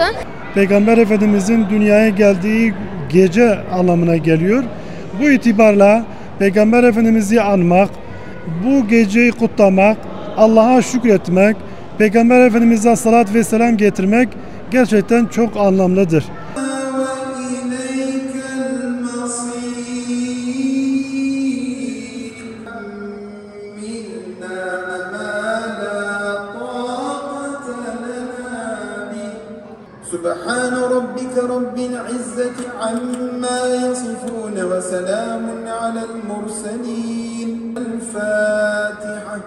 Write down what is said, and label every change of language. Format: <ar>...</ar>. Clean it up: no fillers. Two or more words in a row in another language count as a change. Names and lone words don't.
<tr>Peygamber Efendimizin dünyaya geldiği gece anlamına geliyor. Bu itibarla Peygamber Efendimiz'i anmak, bu geceyi kutlamak, Allah'a şükretmek, Peygamber Efendimiz'e salat ve selam getirmek gerçekten çok anlamlıdır.</tr> <ar>سبحان ربك رب العزة عما يصفون وسلام على المرسلين الفاتحة.</ar>